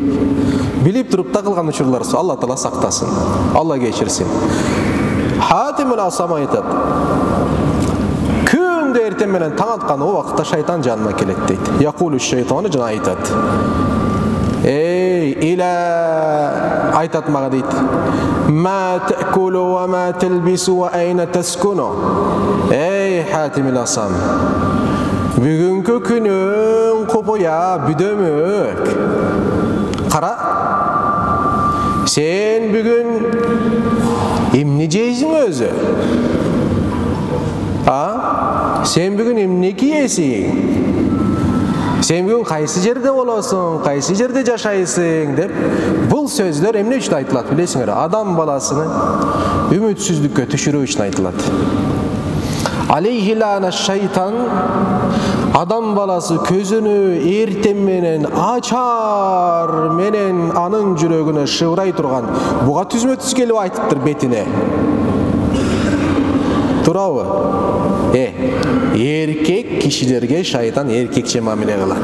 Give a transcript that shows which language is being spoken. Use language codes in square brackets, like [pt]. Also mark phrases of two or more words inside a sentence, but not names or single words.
[ky] Билип туруп да кылган учурлар Алла Таала сактасын. Алла кечирсин. Хатим ал-Асам айтат. Күндө эртең менен таң аткан убакытта шайтан жаныма келет дейт. [ar] يقول الشيطان [ky] жана айтат. Иля айтат мага дейт. [ar] ما تأكل و ما تلبس و أين تسكن. [ky] Хатим ал-Асам. Бүгүнкү күнүң копоя бүдөмөк. Кара. Сен бүгүн эмне жейсиң өзү? Сен бүгүн эмне кийесиң? Сен бүгүн кайсы жерде болосуң, кайсы жерде жашайсың деп бул сөздөр эмне үчүн айтылат билесиңер? Адам баласыны үмүтсүздүккө түшүрүү үчүн айтылат. Алейхи лана шайтан адам баласы көзүнү эртең менен ачар менен анын жүрөгүнө шыбырай турган буга түзмө-түз келип айтыптыр бетине. Турабы? Эркек кишилерге шайтан эркекче мамиле кылат.